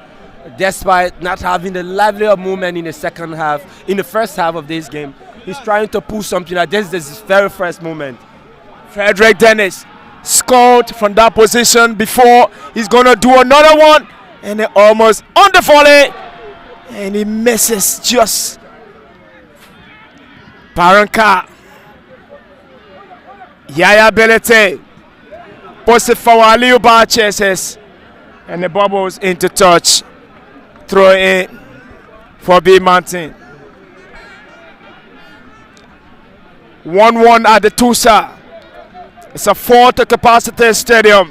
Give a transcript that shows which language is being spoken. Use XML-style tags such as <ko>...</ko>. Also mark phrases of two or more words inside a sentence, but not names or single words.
<en>Despite not having the livelier movement in the second half, in the first half of this game, he's trying to pull something like this. This is his very first moment. Frederick Dennis scored from that position before. He's going to do another one. And it almost on the volley. And he misses just. Baranka. Yaya Belete. Post it forward. Aliyu Ba chases. And the bubbles into touch. Throw in for B Mountain. 1-1 at the Tusa. It's a 40-capacity stadium.</en>